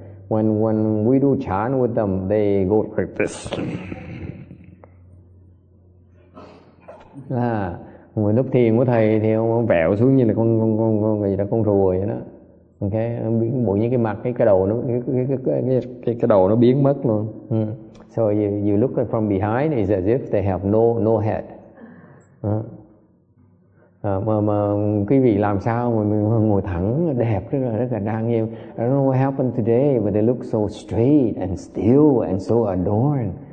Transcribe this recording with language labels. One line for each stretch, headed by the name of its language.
English: When we do chant with them, they go like this.
Vietnamese: Lúc thiền của thầy thì ông vẹo xuống như là con gì đó, con rùa vậy đó. Okay, biến bộ như cái mặt, cái đầu nó cái đầu nó biến mất luôn.
English: So you look at from behind, it's as if they have no head.
Vietnamese: Mà quý vị làm sao mà mình ngồi thẳng đẹp rất là đáng yêu.
English: I don't know what happened today, but they look so straight and still and so adorned.